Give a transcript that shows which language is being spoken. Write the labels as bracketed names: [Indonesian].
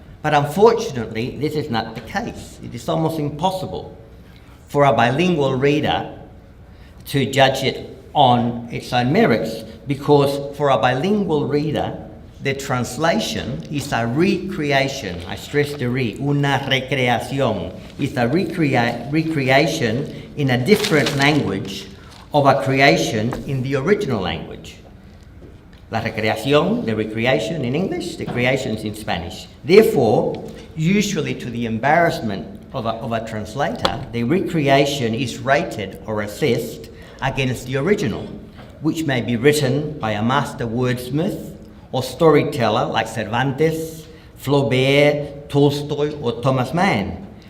[English] But unfortunately, this is not the case. It is almost impossible for a bilingual reader to judge it on its own merits, because for a bilingual reader, the translation is a recreation. I stress the [Spanish] una recreación. [English] It's a recreation in a different language of a creation in the original language. [Spanish] La recreación, [English] the recreation in English, the creations in Spanish. [Spanish] Therefore, usually to the embarrassment of a translator, the recreation is rated or assessed against the original, which may be written by a master wordsmith or storyteller like Cervantes, Flaubert, Tolstoy, or Thomas Mann.